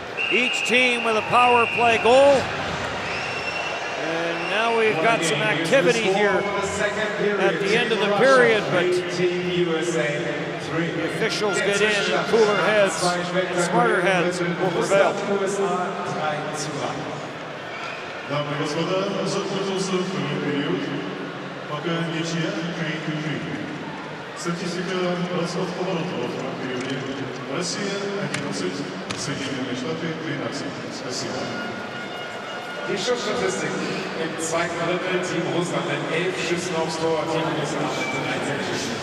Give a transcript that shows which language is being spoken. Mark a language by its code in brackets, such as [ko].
[en] Each team with a power play goal. And now we've got some activity here at the end of the period, but the officials get in, and cooler heads, smarter heads will prevail. [ru] Дамы и господа, закончился второй период. Пока ничья 3-3. Статистика бросов поворотов во втором периоде. Россия 11, Соединенные Штаты 13. Спасибо. [de] Die Schussstatistik im zweiten Drittel: Team Russland mit 11 Schüssen aufs Tor, Team USA mit 13 Schüssen.